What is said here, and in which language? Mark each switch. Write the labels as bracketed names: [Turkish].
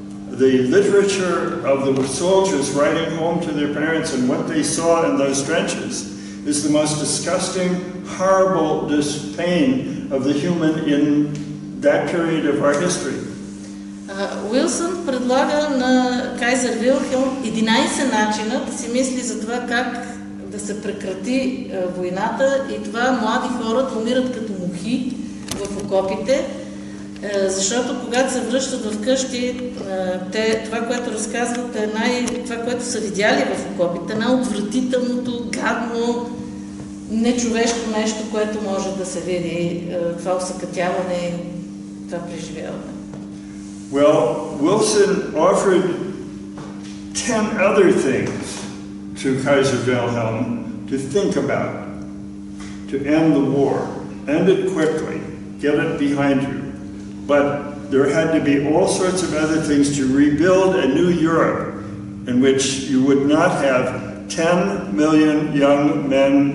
[English] The literature of the soldiers writing home to their parents and what they saw in those trenches is the most disgusting, horrible pain of the human in that period of our history. [Bulgarian] Уилсън предлага на Кайзер Вилхелм 11 начина да си мисли за това как да се прекрати войната и това млади хора да умират като мухи в окопите, защото когато се връщат в къщи, това, което разказват това, което са видяли в окопите, най-отвратителното, гадно, нечовешко нещо, което може да се види, това усъкътяване и това преживяване. [English] Well, Wilson offered 10 other things to Kaiser Wilhelm to think about, to end the war, end it quickly, get it behind you. But there had to be all sorts of other things to rebuild a new Europe in which you would not have 10 million young men.